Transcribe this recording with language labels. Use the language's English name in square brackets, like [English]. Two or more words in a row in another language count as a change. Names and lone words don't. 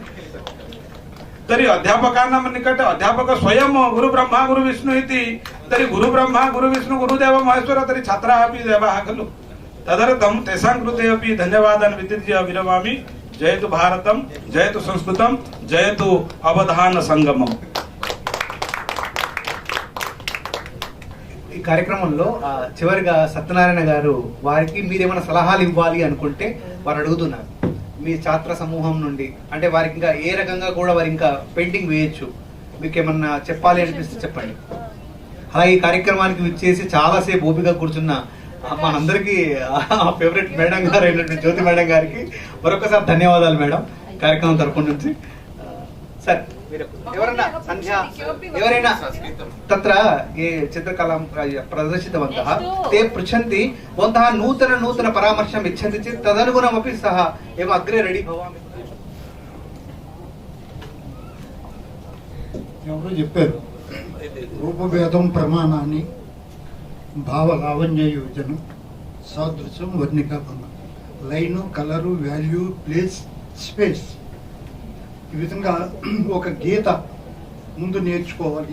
[Sanskrit] तर्हि अध्यापकानां निकटे अध्यापक स्वयं गुरु ब्रह्मा गुरु विष्णु इति। तर्हि गुरु ब्रह्मा गुरु विष्णु गुरुदेव महेश्वर, तर्हि छात्राः अपि देवाः खलु। तदर्थं तेषां कृते अपि धन्यवादान् वितृज्य विरमामि। जयतु भारतं, जयतु संस्कृतं, जयतु अवधान संगमम्। [Telugu] ఈ కార్యక్రమంలో చివరిగా సత్యనారాయణ గారు వారికి మీరేమైనా సలహాలు ఇవ్వాలి అనుకుంటే వారు అడుగుతున్నారు, మీ ఛాత్ర సమూహం నుండి, అంటే వారికి ఇంకా ఏ రకంగా కూడా వారు ఇంకా పెయింటింగ్ వేయొచ్చు, మీకు ఏమన్నా చెప్పాలి అనిపిస్తే చెప్పండి. అలాగే ఈ కార్యక్రమానికి విచ్చేసి చాలాసేపు ఓపిక కూర్చున్న మా అందరికి ఫేవరెట్ మేడం గారు అయినటువంటి జ్యోతి మేడం గారికి మరొకసారి ధన్యవాదాలు మేడం కార్యక్రమం తరపు నుంచి. సార్ ఎవరైనా సంధ్య ఎవరైనా [Sanskrit] తత్ర ये चित्रकलां प्रदर्शितवन्तः ते पृच्छन्ति भवन्तः नूतन परामर्शम् इच्छन्ति चेत् तदनुगुणमपि सः एवम् अग्रे रेडी भवामि. [Telugu] ఎవరు చెప్పారు రూపభేదం ప్రమాణాన్ని [Sanskrit] భావలావణ్య యోజనం సాదృశ్యం వర్ణికాపనం [English] line colour value place space [Telugu] ఈ విధంగా ఒక గీత ముందు నేర్చుకోవాలి.